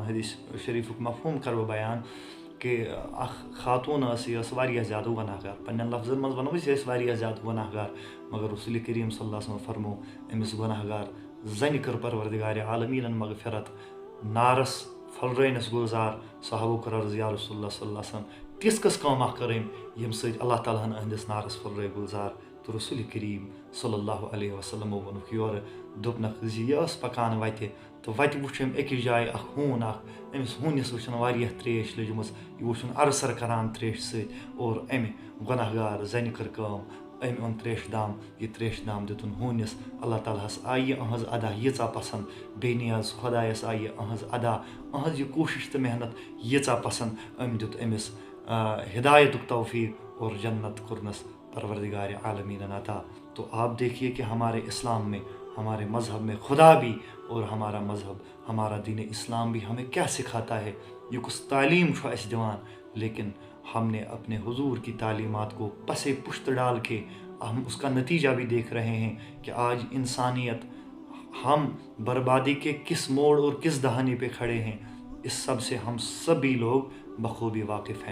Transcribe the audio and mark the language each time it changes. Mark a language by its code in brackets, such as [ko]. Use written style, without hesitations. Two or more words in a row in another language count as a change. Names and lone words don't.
[ks] حدیث شریٖفُک مفہوٗم کَرٕ بہٕ بیان کہِ اکھ خاتوٗن ٲس یہِ ٲس واریاہ زیادٕ گۄناہ گار. پنٕنٮ۪ن لفظن منٛز وَنو أسۍ یہِ ٲس واریاہ زیادٕ گۄناہ گار. مگر رسول کریم [ar] صلی اللہ علیہ وسلم [ks] فرمو أمِس گۄناہ گار زنہِ کٔر پروردگارِ عالمیٖنن مغفرت, نارس پھٔلرٲونس گُلزار. صحابو کوٚر عرض [ar] یا رسول اللہ صلی اللہ علیہ وسلم [ks] تِژھ کۄس کٲم اکھ کٔر أمۍ ییٚمہِ سۭتۍ اللہ تعالیٰ ہن أہنٛدِس نارس پھٔلرٲے گُلزار. تہٕ رسول کریم [ar] صلی اللہ علیہ وسلمو [ks] ووٚنُکھ یورٕ, دوٚپنکھ زِ یہِ ٲس پکان وتہِ تہٕ وتہِ وٕچھ أمۍ أکِس جایہِ اکھ ہوٗن اکھ. أمِس ہوٗنِس وٕچھن واریاہ تریش لٔجمٕژ, یہِ وٕچھُن ارسر کران تریشہِ سۭتۍ. اور أمۍ گۄناہ گار زنہِ کٔر کٲم, أمۍ اوٚن تریشہِ دام. یہِ تریشہِ دام دِتُن ہوٗنِس. اللہ تعالیٰ ہس آیہِ یہِ أہنٛز ادا ییٖژاہ پسنٛد. بیٚیہِ نیاز خۄدایس آیہِ یہِ أہنٛز ادا, أہنٛز یہِ کوٗشش تہٕ محنت ییٖژاہ پسنٛد. أمۍ دیُت أمِس ہدایتُک توفیٖق اور جنت کوٚرنس پروردگارِ عالمیٖنن عطا. [ur] تو آپ دیکھیے کہ ہمارے اسلام میں, ہمارے مذہب میں خدا بھی اور ہمارا مذہب, ہمارا دین اسلام بھی ہمیں کیا سکھاتا ہے. یہ کچھ [ks] تعلیم چھُ اَسہِ دِوان, [ur] لیکن ہم نے اپنے حضور کی تعلیمات کو پسے پشت ڈال کے ہم اس کا نتیجہ بھی دیکھ رہے ہیں کہ آج انسانیت ہم بربادی کے کس موڑ اور کس دہانے پہ کھڑے ہیں. اس سب سے ہم سبھی لوگ بخوبی واقف ہیں.